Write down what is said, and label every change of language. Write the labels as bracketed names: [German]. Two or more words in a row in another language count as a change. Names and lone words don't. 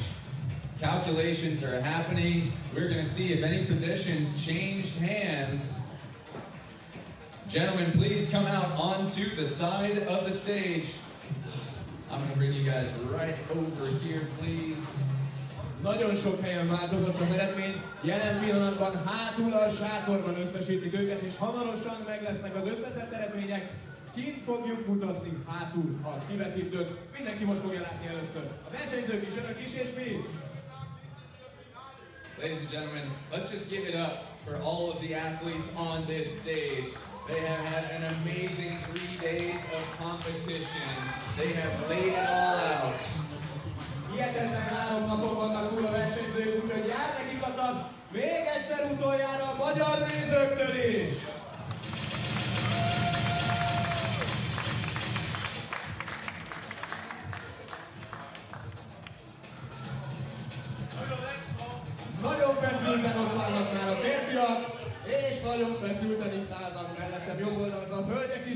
[English] Calculations are happening. We're going to see if any positions changed hands. Gentlemen, please come out onto the side of the stage. I'm going to bring you guys right over here, please. [Hungarian] Nagyon sok helyen változott az eredmény, jelen pillanatban hátul a sátorban összesítik őket, és hamarosan meg lesznek az összetett eredmények. Kint fogjuk mutatni hátul a kivetítőt. Mindenki most fogja látni először. A versenyzők is, önök is, és mi is. [English] Ladies and gentlemen, let's just give it up for all of the athletes on this stage. They have had an amazing 3 days of competition. They have laid it all out. [Hungarian] Hihetetlen 3 napon vannak túl a versenyzők, úgyhogy jár nekik a taps még egyszer utoljára a magyar nézőktől is! Nagyon feszülten ott vannak már a férfiak, és nagyon feszülten itt állnak mellettem jobb oldalon a hölgyek is.